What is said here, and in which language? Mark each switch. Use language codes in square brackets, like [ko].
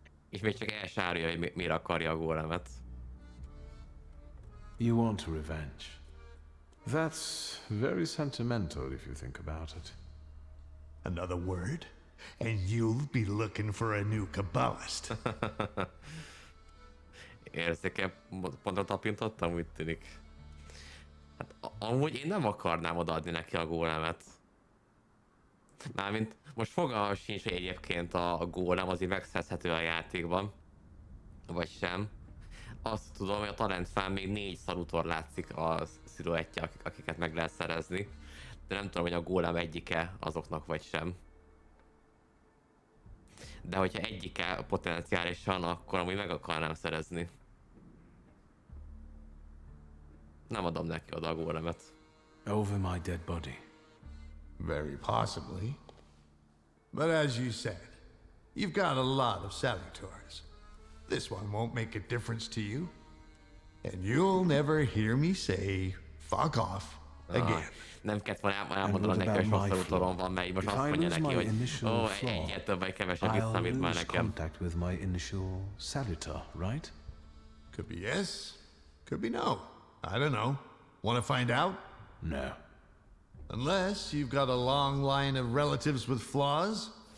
[hu] És még csak el sem árulja, hogy miért akarja a gólemet. [en] You want revenge. That's very sentimental if you think about it. Another word, and you'll be looking for a new Kabbalist. [hu] Érzékel, pontra tapintottam, úgy tűnik. Hát amúgy én nem akarnám odaadni neki a gólemet. Mármint most fogalmam sincs, hogy egyébként a gólem azért megszerezhető a játékban. Vagy sem. Azt tudom, hogy a talentfán még 4 szalutor látszik a sziluettje, akiket meg lehet szerezni. De nem tudom, hogy a gólem egyike azoknak vagy sem. De hogyha egyike potenciálisan, akkor amúgy meg akarnám szerezni. Nem adom neki oda a gólemet. [en] Over my dead body. Very possibly. But as you said, you've got a lot of salutors. This one won't make a difference to you. And you'll never hear me say, fuck off, again. [hu] Nem kellett volna elmondanom neki, hogy sok szalutorom van, mert most azt mondja neki, hogy egyet több vagy kevesebb visszamít már nekem. [en] Contact with my initial salutor, right? Could be yes, could be no. I don't know. Want to find out? No. Unless you've got a long line of relatives with flaws.